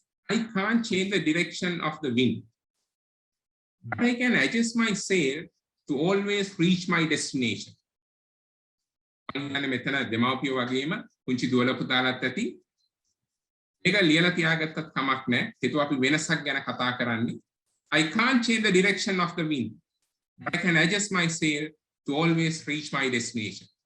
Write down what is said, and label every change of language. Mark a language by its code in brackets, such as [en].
[en] I can't change the direction of the wind, but I can adjust my sail to always reach my destination. [si] මෙතන දෙමාපියෝ වගේම පුංචි දුවල පුතාලත් ඇති. ඒක ලියලා තියාගත්තත් කමක් නැහැ. හිතුව අපි වෙනසක් ගැන කතා කරන්නේ. [en] I can't change the direction of the wind, but I can adjust my sail to always reach my destination.